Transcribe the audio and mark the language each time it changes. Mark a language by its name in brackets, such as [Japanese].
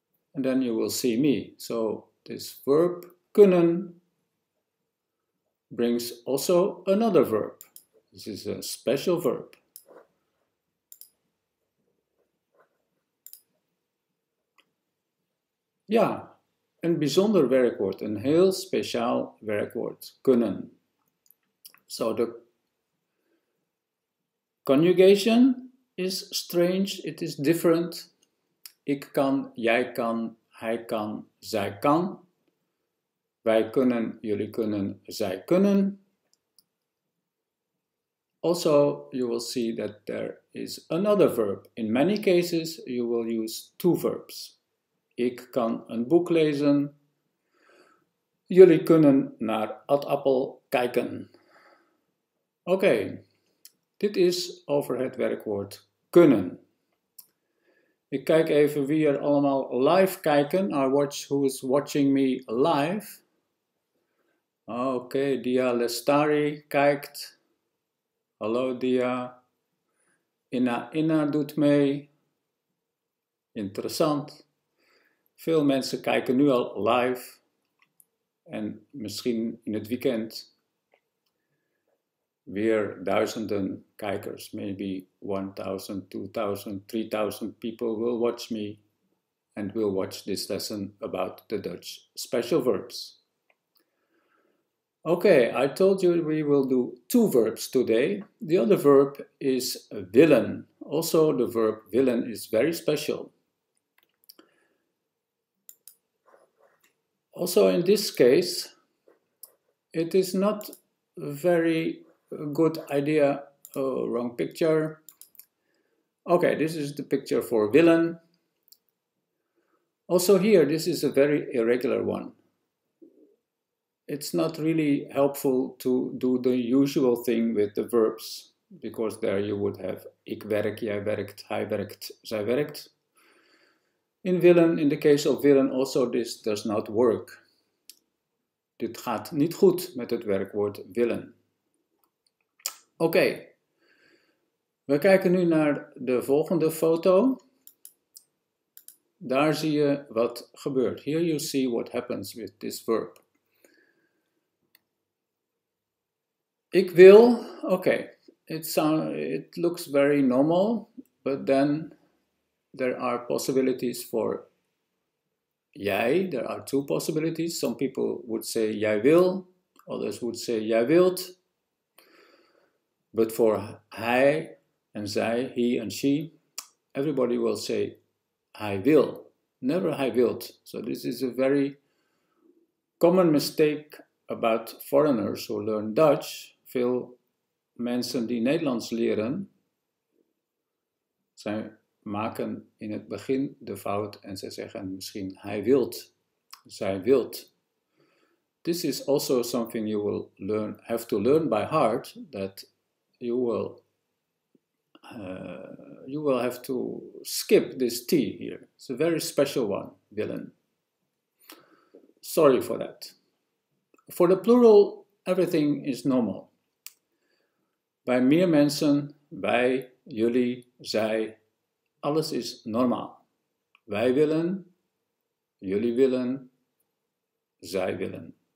[English] And then you will see me. So this verb kunnen brings also another verb. This is a special verb. [Dutch] Ja, een bijzonder werkwoord, een heel speciaal werkwoord, kunnen. [English] So the conjugation is strange, it is different. [Dutch] Ik kan, jij kan, hij kan, zij kan. Wij kunnen, jullie kunnen, zij kunnen. [English] Also, you will see that there is another verb. In many cases, you will use 2 verbs. [Dutch] Ik kan een boek lezen. Jullie kunnen naar Ad-appel kijken. Oké, dit is over het werkwoord kunnen. Ik kijk even wie er allemaal live kijken. [English] I watch who is watching me live. [Dutch] Oké, Dia Lestari kijkt. Hallo Dia. Inna doet mee. Interessant. Veel mensen kijken nu al live. En misschien in het weekend weer duizenden kijkers. [English] Maybe 1000, 2000, 3000 people will watch me and will watch this lesson about the Dutch special verbs. Okay, I told you we will do 2 verbs today. The other verb is willen. Also, the verb willen is very special. Also, in this case, it is not a very good idea. Oh, wrong picture. Okay, this is the picture for willen. Also here, this is a very irregular one. It's not really helpful to do the usual thing with the verbs, because there you would have [Dutch] ik werk, jij werkt, hij werkt, zij werkt. [English] In willen, in the case of willen, also this does not work. [Dutch] Dit gaat niet goed met het werkwoord willen. Oké, we kijken nu naar de volgende foto. Daar zie je wat gebeurt. [English] Here you see what happens with this verb. Ik wil, okay, it looks very normal, but then there are possibilities for jij. There are 2 possibilities. Some people would say jij wil, others would say jij wilt. But for hij and zij, he and she, everybody will say hij wil, never hij wilt. So this is a very common mistake about foreigners who learn Dutch. [Dutch] Veel mensen die Nederlands leren, maken in het begin de fout en ze zeggen misschien hij wilt, zij wilt. [English] This is also something you will have to learn by heart, that you will have to skip this T here. It's a very special one, willen. Sorry for that. For the plural, everything is normal. [Dutch] Bij meer mensen, wij, jullie, zij, alles is normaal. Wij willen, jullie willen, zij willen.